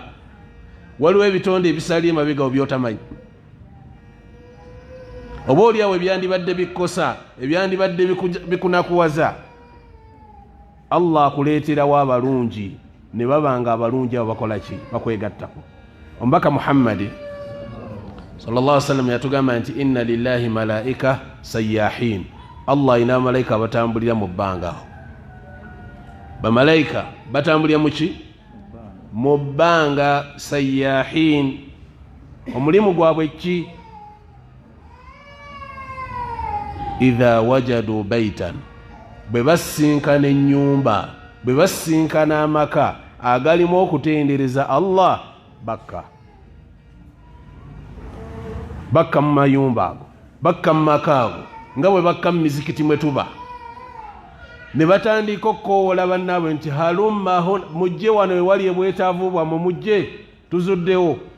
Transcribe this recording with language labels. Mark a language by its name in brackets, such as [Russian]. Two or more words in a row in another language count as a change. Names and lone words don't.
[Ganda] Waliwo ebitonde ebisali emabega byotamanyi. Oba oliawo ebyandibadde bikkosa, ebyandibadde bikunakuwaza, Allah akuleeterawo abalungi ne babanga abalungi abo bakola ki? Bakwegattako. Omubaka Muhammad [Arabic] صلى الله عليه وسلم [Ganda] yatugamba nti [Arabic] إن لله ملائكة سياحين, [Ganda] Allah ina malaika batambulira mu bbanga. Bamalayika batambulira mu ki? Mu bbanga. Sayyahin, omulimu gwabwe ki? [Arabic] إذا وجدوا بيتا, [Ganda] bwe basinkana ennyumba, bwe basinkana amaka agalimu okutendereza Allah, bakka mu mayumba ago, bakka mu maka ago, nga bwe bakka mu mizikiti mwe tuba, ne batandika okukoowola bannaabwe nti halumma mujje wano ewali ebwetaavu bwammwe, mujje tuzuddewo.